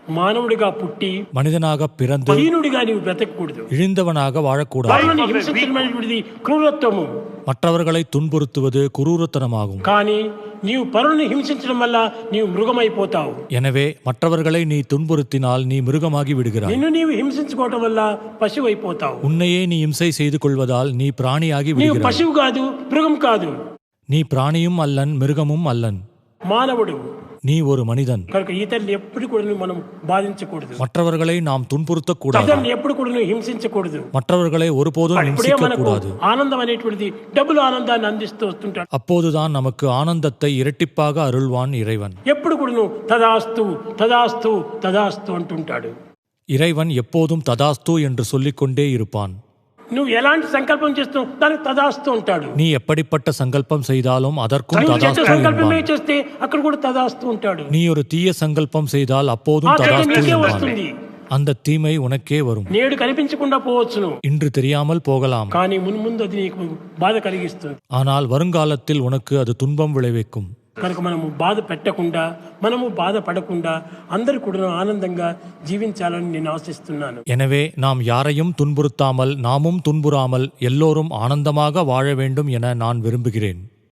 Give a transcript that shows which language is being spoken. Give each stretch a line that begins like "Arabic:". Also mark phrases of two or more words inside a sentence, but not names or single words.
Telugu: మానవుడిగా పుట్టి
Tamil: மனிதனாக பிறந்து
Telugu: దీనుడిగా నీవు బ్రతకూడదు.
Tamil: இழிந்தவனாக வாழக்கூடாது.
Telugu: పరులను హింసించడమైనటువంటిది క్రూరత్వము.
Tamil: மற்றவர்களை துன்புறுத்துவது குரூரத்தனமாகும்.
Telugu: కానీ నీవు పరులను హింసించడం వల్ల నీవు మృగమైపోతావు.
Tamil: எனவே మற்றவர்களை நீ துன்புறுத்தினால் நீ மிருகமாகி விடுகிறாய்.
Telugu: నిన్ను నీవు హింసించుకోవటం వల్ల పశువు అయిపోతావు.
Tamil: உன்னையே நீ இம்சை செய்து கொள்வதால் நீ பிராணியாகி
Telugu: నీవు
Tamil: விடுகிறாய்.
Telugu: పశువు కాదు, మృగం కాదు,
Tamil: நீ பிராணியும் அல்லன் மிருகமும் அல்லன்.
Telugu: మానవుడు.
Tamil: நீ ஒரு மனிதன்.
Telugu: కనుక ఇతరులు ఎప్పుడు కూడా మనం బాధించకూడదు.
Tamil: மற்றவர்களை நாம் துன்புறுத்தக்கூடாது.
Telugu: ఇతరులను ఎప్పుడు కూడా హింసించకూడదు.
Tamil: மற்றவர்களை ஒருபோதும்
Telugu: ఇప్పుడే మనకు
Tamil: நிந்திக்கக்கூடாது.
Telugu: ఆనందం అనేటువంటిది డబుల్ ఆనందాన్ని అందిస్తూ వస్తుంటాడు.
Tamil: அப்போதுதான் நமக்கு ஆனந்தத்தை இரட்டிப்பாக அருள்வான் இறைவன்.
Telugu: ఎప్పుడు కూడా తదాస్తు తదాస్తు తదాస్తు అంటుంటాడు.
Tamil: இறைவன் எப்போதும் ததாஸ்து என்று சொல்லிக்கொண்டே இருப்பான்.
Telugu: నువ్వు ఎలాంటి సంకల్పం చేస్తావు దానికి తదాస్తు ఉంటాడు.
Tamil: நீ எப்படிப்பட்ட சங்கல்பம் செய்தாலும் அதற்கும்
Telugu: నువ్వు చేసే
Tamil: ததாஸ்து
Telugu: సంకల్పమే
Tamil: என்பான்.
Telugu: చేస్తే అక్కడ కూడా తదాస్తు ఉంటాడు.
Tamil: நீ ஒரு தீய சங்கல்பம் செய்தால் அப்போதும்
Telugu: ఆ చెడ్డ
Tamil: ததாஸ்து
Telugu: నీకే
Tamil: என்பான்.
Telugu: వస్తుంది.
Tamil: அந்த தீமை உனக்கே வரும்.
Telugu: నేడు కనిపించకుండా పోవచ్చును,
Tamil: இன்று தெரியாமல் போகலாம்.
Telugu: కానీ మున్ముందు అది నీకు బాధ కలిగిస్తుంది.
Tamil: ஆனால் வருங்காலத்தில் உனக்கு அது துன்பம் விளைவிக்கும்.
Telugu: కనుక మనము బాధ పెట్టకుండా, మనము బాధ పడకుండా అందరూ కూడా ఆనందంగా జీవించాలని నేను ఆశిస్తున్నాను.
Tamil: எனவே நாம் யாரையும் துன்புறுத்தாமல் நாமும் துன்புறாமல் எல்லோரும் ஆனந்தமாக வாழ வேண்டும் என நான் விரும்புகிறேன்.